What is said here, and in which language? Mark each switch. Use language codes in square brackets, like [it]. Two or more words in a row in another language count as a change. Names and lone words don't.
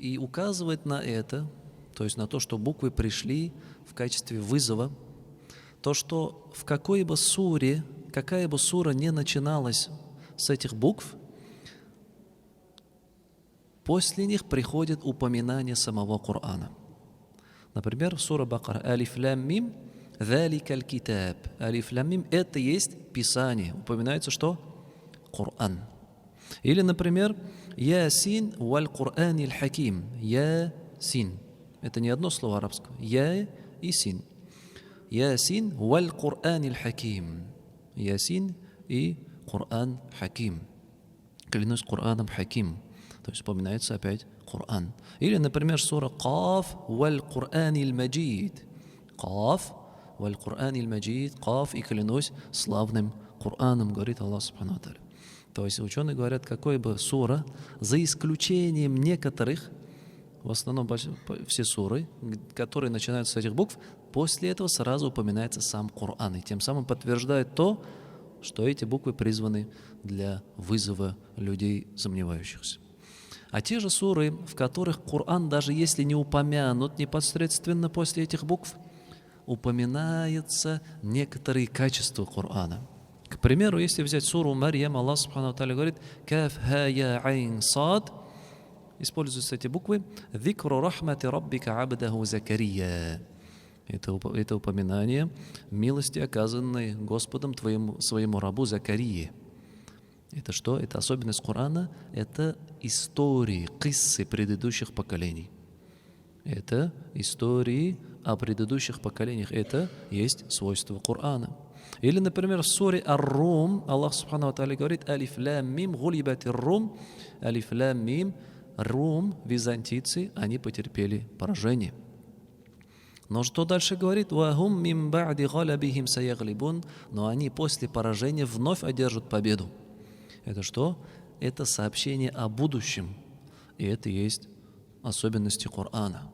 [ru] И указывает на это, то есть на то, что буквы пришли в качестве вызова, то, что в какой бы суре, какая бы сура не начиналась с этих букв, после них приходит упоминание самого Корана. Например, сура Бакара [ar] «ألف لام ميم», «ذلك الكتاب». «ألف لام ميم» — [ru] это есть Писание. Упоминается что? Коран. Или, например, [ar] «يس والقرآن الحكيم». [ru] «Ясин». Это не одно слово арабское. «Я» и «син». [ar] «يس والقرآن الحكيم». [ru] «Ясин» и [ar] «قرآن حكيم». [ru] Клянусь Кур'аном хаким. То есть упоминается опять Коран. Или, например, сура [ar] «ق والقرآن المجيد». «ق والقرآن المجيد». [ru] «Каф» и клянусь славным Кур'аном, говорит Аллах [ar] سبحانه وتعالى. [ru] То есть ученые говорят, какой бы сура, за исключением некоторых, в основном все суры, которые начинаются с этих букв, после этого сразу упоминается сам Коран. И тем самым подтверждает то, что эти буквы призваны для вызова людей сомневающихся. А те же суры, в которых Коран, даже если не упомянут непосредственно после этих букв, упоминаются некоторые качества Корана. К примеру, если взять суру Марьям, Аллах [ar] سبحانه وتعالى [ru] говорит [ar] «كاف ها يا عين صاد», [ru] используются эти буквы [ar] «ذكر رحمت ربك عبده زكريا». [ru] Это упоминание милости, оказанной Господом своему рабу Закарии. Это что? Это особенность Корана, это истории, киссы предыдущих поколений. Это истории о предыдущих поколениях. Это есть свойство Корана. Или, например, в суре Ар-Рум Аллах [ar] سبحانه وتعالى [ru] говорит [ar] «ألف لام ميم غلبت الروم». ألف لام ميم. [ru] Рум, византийцы, они потерпели поражение. Но что дальше говорит? [ar] «وهم من بعد غلبهم سيغلبون». [ru] Но они после поражения вновь одержат победу. Это что? Это сообщение о будущем. И это есть особенности Корана.